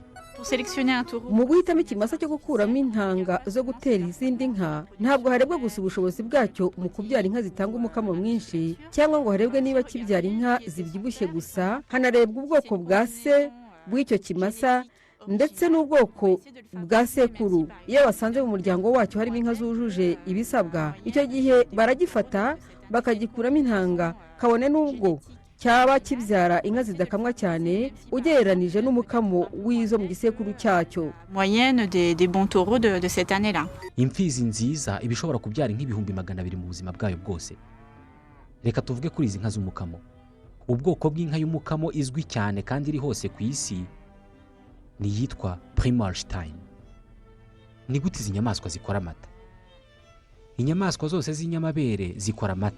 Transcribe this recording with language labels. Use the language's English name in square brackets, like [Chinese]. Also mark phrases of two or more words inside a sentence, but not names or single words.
[Kinyarwanda] Mu guhitamo ikimasa cyo gukuramo intanga zo gutera izindi nka, ntabwo harebwa gusa ubushobozi bwacyo mu kubyara inka zitanga umukamo mwinshi cyangwa ngo harebwe niba kibyara inka zibyibushye gusa, hanarebwa ubwoko bwa se bw'icyo kimasa ndetse n'ubwoko bwa sekuru. Iyo basanze mu muryango wacyo harimo inka zujuje ibisabwa, icyo gihe baragifata bakagikuramo intanga, kabone n'ubwo cyaba kibyara inka zidakamwa cyane ugereranije n'umukamo w'izo mu gisekuru cyacyo. [French] Moyenne des bons taureaux de cette année-là. [Kinyarwanda] Imfizi nziza ibishobora kubyara inka 200,000 mu buzima bwayo bwose. Reka tuvuge kuri izi nka z'umukamo. Ubwoko bw'inka y'umukamo izwi cyane kandi iri hose ku isi ni yitwa Primalstein. Ni gute izi nyamaswa zikora amata? Inyamaswa zose z'inyamabere zikora amata.